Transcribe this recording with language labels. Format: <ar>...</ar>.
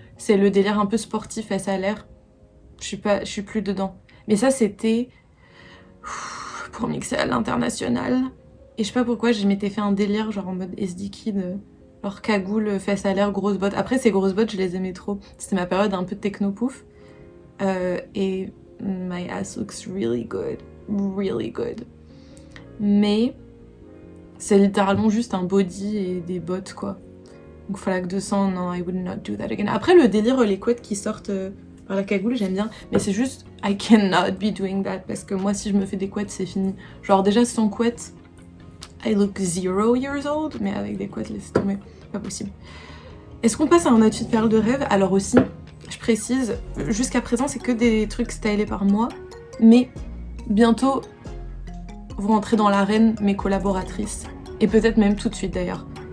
<fr>C'est le délire un peu sportif et ça a l'air. Je suis plus dedans. Mais ça c'était... pour mixer à l'international. Et je sais pas pourquoi, je m'étais fait un délire, genre en mode SD Kid, genre cagoule, fesses à l'air, grosses bottes. Après, ces grosses bottes, je les aimais trop. C'était ma période un peu techno-pouf.</fr> <en>Et my ass looks really good. Really good.</en> <fr>Mais c'est littéralement juste un body et des bottes, quoi. Donc flaque de sang, non,</fr> <en>I would not do that again.</en> <fr>Après, le délire, les couettes qui sortent... par la cagoule, j'aime bien, mais c'est juste</fr> <en>I cannot be doing that</en> <fr>parce que moi si je me fais des couettes c'est fini. Genre déjà sans couette</fr> <en>I look 0 years old,</en> <fr>mais avec des couettes laissez tomber, pas possible. Est-ce qu'on passe à un outfit perle de rêve? Alors aussi, je précise, jusqu'à présent c'est que des trucs stylés par moi, mais bientôt vont entrer dans l'arène mes collaboratrices, et peut-être même tout de suite d'ailleurs.</fr>